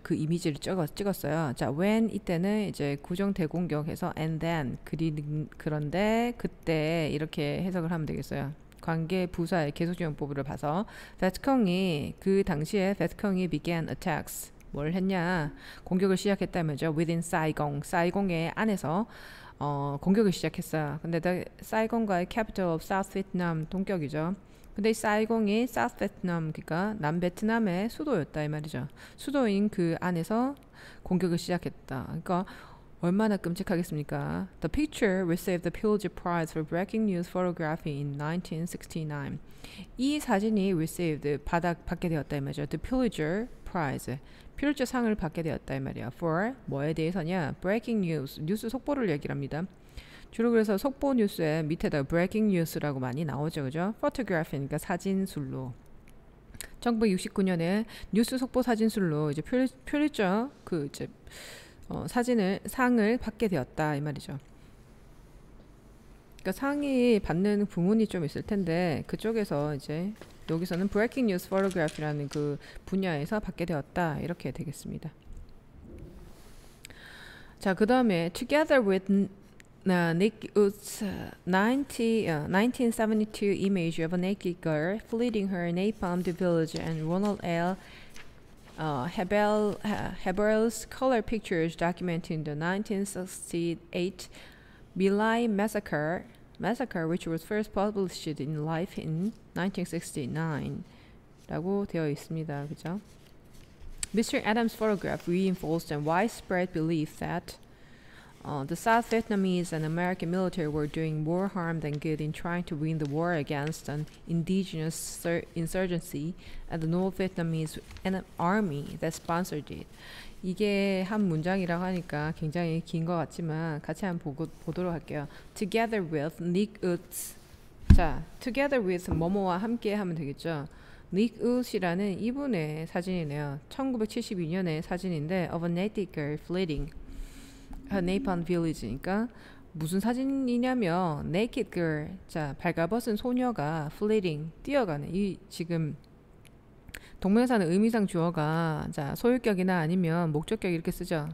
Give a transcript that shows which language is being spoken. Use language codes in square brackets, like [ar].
[ko] 그 이미지를 찍었어요. 자, when 이때는 이제 구정 대공격해서 [en] and then [ko] 그런데 그때 이렇게 해석을 하면 되겠어요. 관계 부사의 계속주용법을 봐서 베트콩이 그 당시에 베트콩이 [en] began attacks [ko] 뭘 했냐 공격을 시작했다 말이죠. [en] within Saigon [ko] 사이공의 안에서 공격을 시작했어요. 근데 사이공과의 [en] capital of South Vietnam [ko] 동격이죠. 근데 이 사이공이 South Vietnam 그러니까 남베트남의 수도였다 이 말이죠. 수도인 그 안에서 공격을 시작했다. 그러니까 얼마나 끔찍하겠습니까? [en] The picture received the Pulitzer Prize for Breaking News Photography in 1969. [ko] 이 사진이 received 받게 되었다 이 말이죠. [en] The Pulitzer Prize [ko] 퓰리처 상을 받게 되었다 이 말이야. For 뭐에 대해서냐? [en] Breaking News [ko] 뉴스 속보를 얘기를 합니다. 주로 그래서 속보 뉴스에 밑에다 [en] breaking news [ko] 라고 많이 나오죠. 그죠? photography니까 사진술로 1969년에 뉴스 속보 사진술로 이제 퓰리처 그 이제 상을 받게 되었다 이 말이죠. 그러니까 상이 받는 부문이 좀 있을 텐데 그쪽에서 이제 여기서는 [en] breaking news photography [ko] 라는 그 분야에서 받게 되었다 이렇게 되겠습니다. 자, 그 다음에 [en] together with Nick Wood's 1972 image of a naked girl fleeing her napalmed village and Ronald L. Hebel's color pictures documenting the 1968 My Lai massacre, which was first published in Life in 1969 [ko] 라고 되어 있습니다. 그죠? Mr. [en] Adams' photograph reinforced a widespread belief that the South Vietnamese and American military were doing more harm than good in trying to win the war against an indigenous insurgency and the North Vietnamese army that sponsored it. [ko] 이게 한 문장이라고 하니까 굉장히 긴 것 같지만 같이 한번 보도록 할게요. [en] Together with Nick Wood's [ko] 자, [en] together with [ko] 뭐뭐와 함께 하면 되겠죠. Nick Wood이라는 이분의 사진이네요. 1972년의 사진인데 [en] of a naked girl fleeing [ko] 네이판 빌리지니까 무슨 사진이냐면 [en] naked girl [ko] 자 발가벗은 소녀가 fleeing 뛰어가는 이 지금 동명사는 의미상 주어가 자 소유격이나 아니면 목적격 이렇게 쓰죠.